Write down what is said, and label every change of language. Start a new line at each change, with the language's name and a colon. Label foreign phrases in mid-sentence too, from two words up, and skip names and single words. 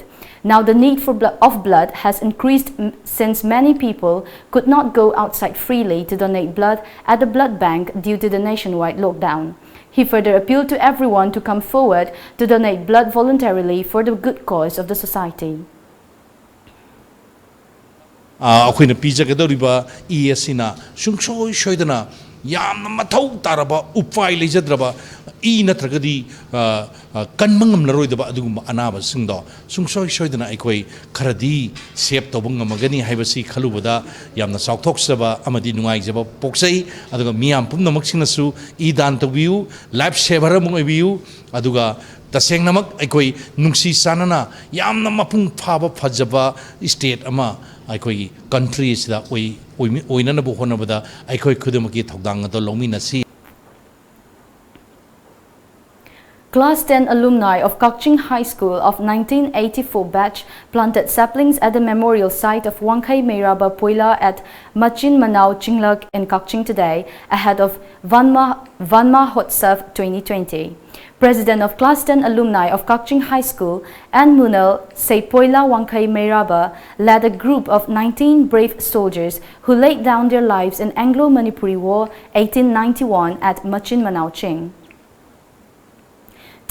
English: Now the need for blood has increased since many people could not go outside freely to donate blood at the blood bank due to the nationwide lockdown. He further appealed to everyone to come forward to donate blood voluntarily for the good cause of the society.
Manipuri: Akhoi pijagadoriba ESina sungsoi shoidana yamna mathau taraba upai lejadraba e natragadi kanmangam naroidaba adugum anaba singdo sungsoi shoidana aikoi kharadi sep tobung amagani haibasi khalubada yamna saukthokshaba amadi nungaijaba poksai aduga miyam pumnamak singnasu e dan tobiu
English: life saver
Manipuri: amung obiu aduga tasengnamak aikoi nungsi sanana yamna mapung phaba phajaba state ama aikoi countries da oinana bu honabada aikoi khudumaki thogdang ado lominasi.
English: Class 10 alumni of Kakching High School of 1984 batch planted saplings at the memorial site of Wangkai Meiraba Poila at Machin Manau Chinglak in Kakching today ahead of Vanma Hotsav 2020. President of Class 10 alumni of Kakching High School, Ann Munal Poila Wangkai Meiraba, led a group of 19 brave soldiers who laid down their lives in Anglo-Manipuri War 1891 at Machin Manau Ching.